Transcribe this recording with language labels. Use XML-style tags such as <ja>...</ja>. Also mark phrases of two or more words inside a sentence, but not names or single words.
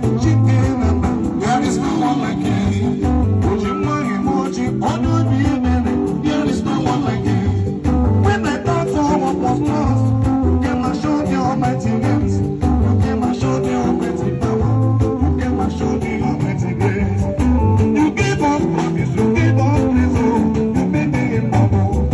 <en>There is no one like you.</en> <ig>Oji nwa Igbo, oji ọdụ obi ebere.</ig> <en>There is no one like you. When I thought all hope was lost, you came and showed your almighty hands. You came and showed your almighty power. You came and showed your almighty grace. You gave us promise, you gave us praise, oh. You made me humble.</en>